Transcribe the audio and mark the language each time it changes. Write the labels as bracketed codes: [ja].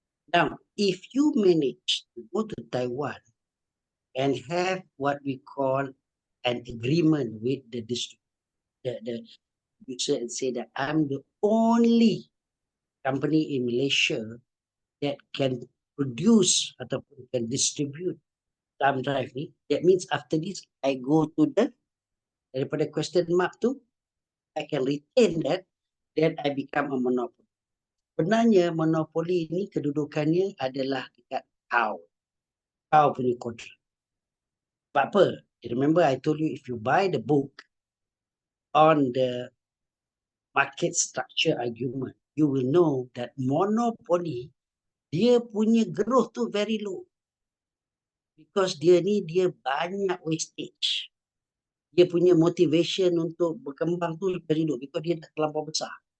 [en] Now, if you manage to go to Taiwan and have what we call an agreement with the producer and say that I'm the only company in Malaysia that can produce ataupun can distribute thumb drive ni, that means after this I go to the daripada question mark tu, I can retain that, then I become a monopoly. [ms] Sebenarnya monopoli ni kedudukannya adalah dekat kau punya kontrak. Sebab apa? [en] Remember I told you if you buy the book on the market structure argument, you will know that monopoly [ms] dia punya growth tu [en] very low. [ms] Because dia banyak wastage. Dia punya motivation untuk berkembang tu [en] very low because [ms] dia dah terlampau besar.